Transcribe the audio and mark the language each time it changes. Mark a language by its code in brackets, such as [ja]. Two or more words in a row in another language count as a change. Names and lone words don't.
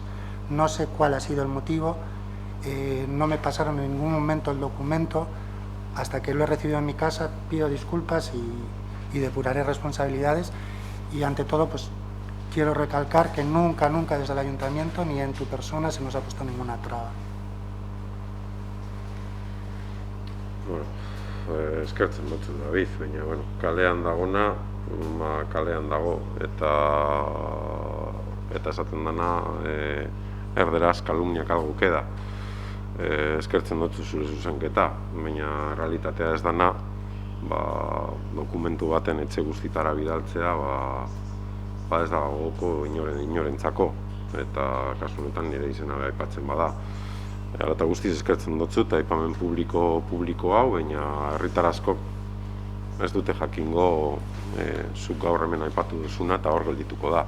[es] No sé cuál ha sido el motivo, no me pasaron en ningún momento el documento. Hasta que lo he recibido en mi casa pido disculpas y depuraré responsabilidades, y ante todo pues quiero recalcar que nunca desde el Ayuntamiento ni en tu persona se nos ha puesto ninguna traba. [eu] Bueno, eskertzen dut David, baina kalean dagona, kalean dago eta esaten dana erderaz [es] kalumniak algo queda. [eu] Eskertzen dut zure zuzenketa, baina realitatea ez dana dokumentu baten etxe guztitara bidaltzea ez da gogoko inorentzako, eta kasu honetan nire izena aipatzen bada. Eta guztiz eskertzen dut eta aipamen publiko hau, baina herritar askok ez dute jakingo zuk gaur hemen aipatu duzuna eta hor geldituko da.